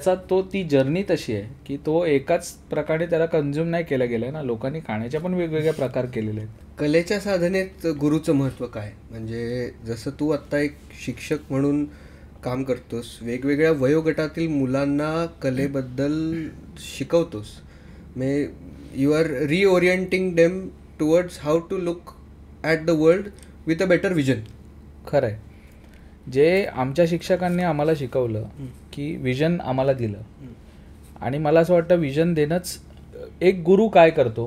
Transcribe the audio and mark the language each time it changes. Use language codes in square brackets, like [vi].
[mr] ती जर्नी तशी आहे की तो एकाच प्रकारे त्याला कन्झ्युम नाही केलं गेलं ना. लोकांनी खाण्याचे पण वेगवेगळे प्रकार केलेले आहेत. कलेच्या साधनेत गुरुचं महत्त्व काय? म्हणजे जसं तू आत्ता एक शिक्षक म्हणून काम करतोस, वेगवेगळ्या वयोगटातील मुलांना कलेबद्दल शिकवतोस. [en] You are reorienting them towards how to look at the world with a better vision. [mr] खरं आहे. जे आमच्या शिक्षकांनी आम्हाला शिकवलं की विजन आम्हाला दिलं, आणि मला असं वाटतं विजन देणंच एक गुरु काय करतो.